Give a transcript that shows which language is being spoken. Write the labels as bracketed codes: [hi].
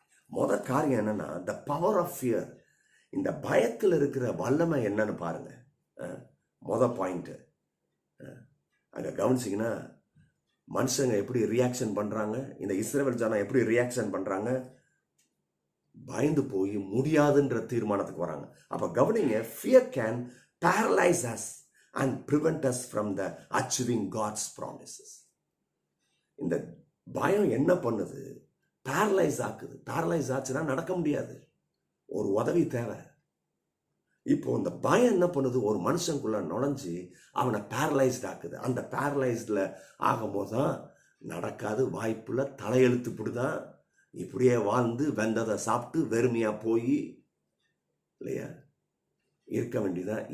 [ta] முதல் காரியம் என்னன்னா, [en] The power of fear. [ta] இந்த பயத்தில் இருக்கிற வல்லமை என்னன்னு பாருங்க. மொதல் பாயிண்ட் அங்க கவனிச்சிங்கன்னா, மனுஷங்க எப்படி ரியாக்ஷன் பண்றாங்க, இந்த இஸ்ரவேல் ஜனம் எப்படி ரியாக்ஷன் பண்றாங்க, பயந்து போய் முடியாதுன்ற தீர்மானத்துக்கு வராங்க. அப்ப கவனிங்க, [en] fear can paralyze us and prevent us from the achieving God's promises. [ta] இந்த பயம் என்ன பண்ணுது? பேரலைஸ் ஆக்குது. பேரலைஸ் ஆச்சுன்னா நடக்க முடியாது, ஒரு உதவி தேவை. இப்போ இந்த பயம் என்ன பண்ணுது? ஒரு மனுஷனுக்குள்ள நுழைஞ்சு அவனை பேரலைஸ்ட் ஆக்குது. அந்த பேரலைஸ்ட்ல ஆகும்போது தான் நடக்காது, வாய்ப்புல தலையெழுத்துப்படுதான், இப்படியே வாழ்ந்து வெந்ததை சாப்பிட்டு வெறுமையா போய் இல்லையா இருக்க வேண்டியதான்.